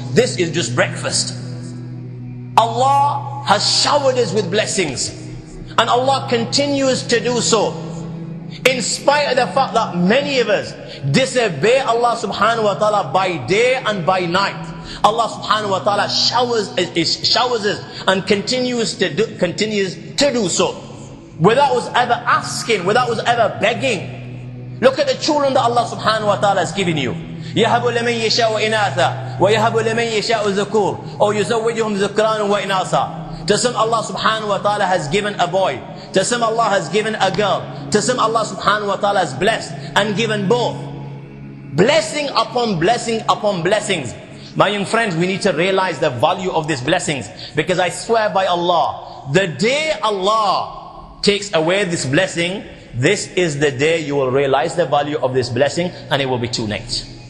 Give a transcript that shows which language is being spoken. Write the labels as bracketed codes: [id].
[en] This is just breakfast. Allah has showered us with blessings, and Allah continues to do so, in spite of the fact that many of us disobey Allah subhanahu wa ta'ala by day and by night. Allah subhanahu wa ta'ala showers us and continues to do so, without us ever asking, without us ever begging. Look at the children that Allah subhanahu wa ta'ala has given you. [ar] يهب لمن يشاء إناثا ويهب لمن يشاء ذكور أو يزوجهم ذكرانا وإناثا. [en] To some Allah subhanahu wa ta'ala has given a boy, to some Allah has given a girl, to some Allah subhanahu wa ta'ala has blessed and given both. Blessing upon blessing upon blessings. My young friends, we need to realize the value of these blessings, because I swear by Allah, the day Allah takes away this blessing, this is the day you will realize the value of this blessing, and it will be too late.